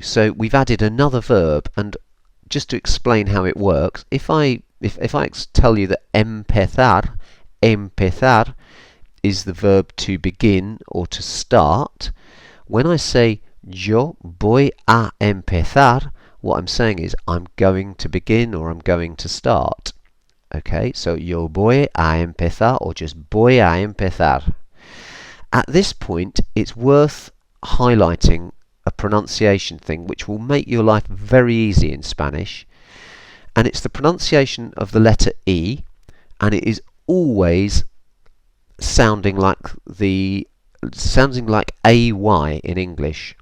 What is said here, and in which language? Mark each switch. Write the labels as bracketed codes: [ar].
[en] So we've added another verb, and just to explain how it works, if I tell you that empezar is the verb to begin or to start, when I say [es] yo voy a empezar, [en] what I'm saying is I'm going to begin or I'm going to start. Okay, so [es] yo voy a empezar [en] or just [es] voy a empezar. [en] At this point, it's worth highlighting a pronunciation thing which will make your life very easy in Spanish, and it's the pronunciation of the letter E, and it is always sounding like AY in English.